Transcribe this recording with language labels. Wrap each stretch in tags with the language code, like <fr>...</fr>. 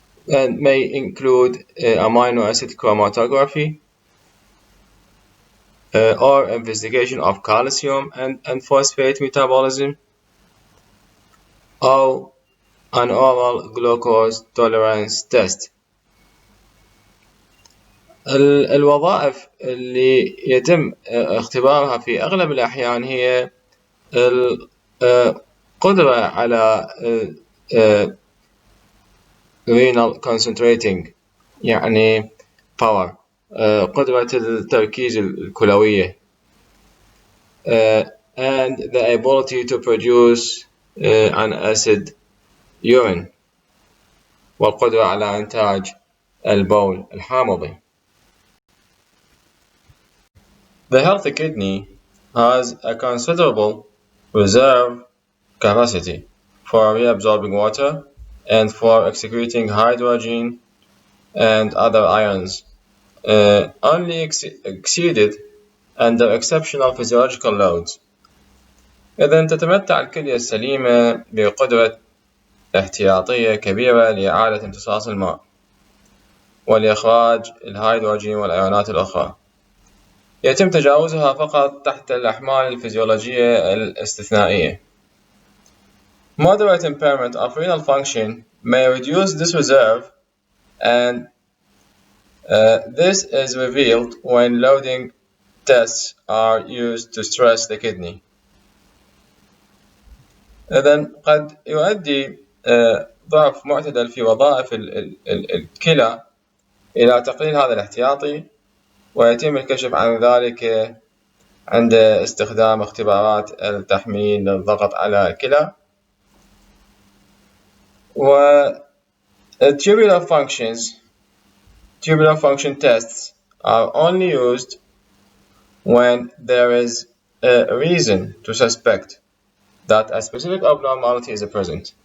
<en>and may include amino acid chromatography or investigation of calcium and phosphate metabolism, or an oral glucose tolerance test.</en> <ar>الوظائف اللي يتم اختبارها في أغلب الأحيان هي القدرة على</ar> <en>renal concentrating،</en> <ar>يعني power، قدرة التركيز الكلوية،</ar> <en>and the ability to produce an acid urine،</en> <ar>والقدرة على إنتاج البول الحامضي.</ar> <en>The healthy kidney has a considerable reserve capacity for reabsorbing water and for excreting hydrogen and other ions, only exceeded under exceptional physiological loads.</en> <ar>إذن تتمتع الكلية السليمة بقدرة احتياطية كبيرة لإعادة امتصاص الماء ولإخراج الهيدروجين والأيونات الأخرى، يتم تجاوزها فقط تحت الأحمال الفيزيولوجية الاستثنائية.</ar> <en>Moderate impairment of renal function may reduce this reserve, and this is revealed when loading tests are used to stress the kidney.</en> <ar>إذن قد يؤدي ضعف معتدل في وظائف الكلى إلى تقليل هذا الاحتياطي، ويتم الكشف عن ذلك عند استخدام اختبارات التحميل للضغط على الكلى.</ar> <en>و tubular function tests are only used when there is a reason to suspect that a specific abnormality is present.</en>